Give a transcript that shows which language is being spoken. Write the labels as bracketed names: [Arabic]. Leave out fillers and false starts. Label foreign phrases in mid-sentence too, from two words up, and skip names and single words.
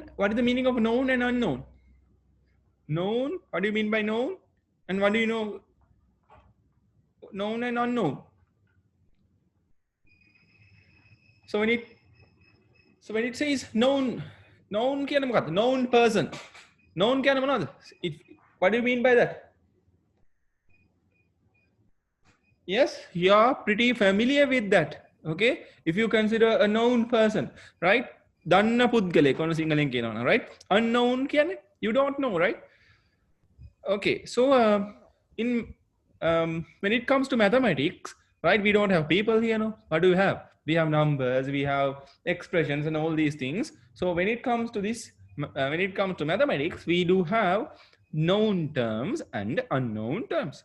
[English] What is the meaning of known and unknown? Known, what do you mean by known? And what do you know known and unknown? So when it says known [Sinhala] කියන්නේ මොකක්ද? [English] Known person. [Sinhala] Known කියන්නේ මොනවද? [English] What do you mean by that? Yes, you are pretty familiar with that. Okay, if you consider a known person, right? [Sinhala] දන්න පුද්ගලයෙක් කොන සිංහලෙන් කියනවනම්, [English] right? Unknown කියන්නේ you don't know, right? Okay, so when it comes to mathematics, right, we don't have people here, no? What do you have? we have numbers, we have expressions and all these things. So when it comes to this, when it comes to mathematics, we do have known terms and unknown terms.